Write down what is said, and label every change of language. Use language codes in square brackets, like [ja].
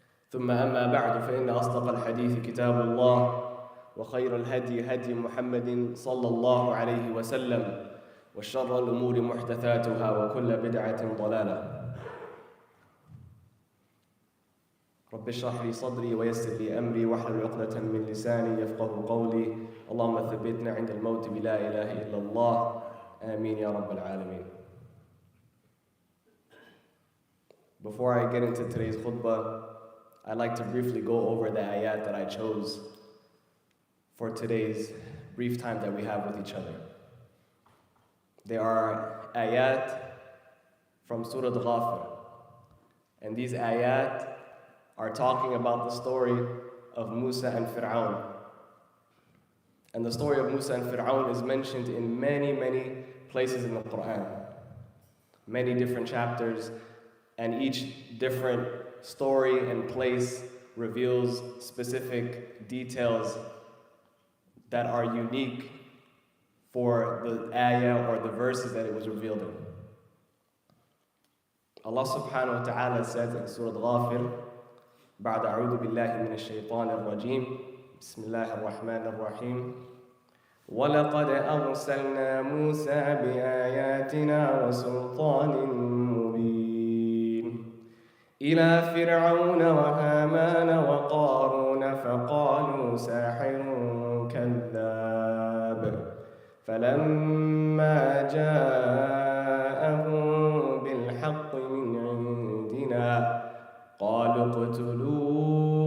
[ar] ثم أما بعد فإن أصدق الحديث كتاب الله وخير الهدي هدي محمد صلى الله عليه وسلم وشر الأمور محدثاتها وكل بدعة ضلالة رب اشرح لي صدري ويسر لي أمري واحلل عقدة من لساني يفقه قولي اللهم ثبتنا عند الموت بلا إله إلا الله آمين يا رب العالمين. [en] Before I get into today's khutbah, I'd like to briefly go over the ayat that I chose for today's brief time that we have with each other. There are ayat from Surah Ghafir, and these ayat are talking about the story of Musa and Fir'aun. And the story of Musa and Fir'aun is mentioned in many places in the Quran. Many different chapters, and each different story and place reveals specific details that are unique for the ayah or the verses that it was revealed in. Allah subhanahu wa ta'ala says in Surah Ghafir, [ar] بعد أعوذ بالله من الشيطان الرجيم بسم الله الرحمن الرحيم ولقد أرسلنا موسى بآياتنا وسلطان مبين إلى فرعون وهامان وقارون فقالوا ساحر كذاب فلما جاءهم بالحق من عندنا قالوا اقتلوا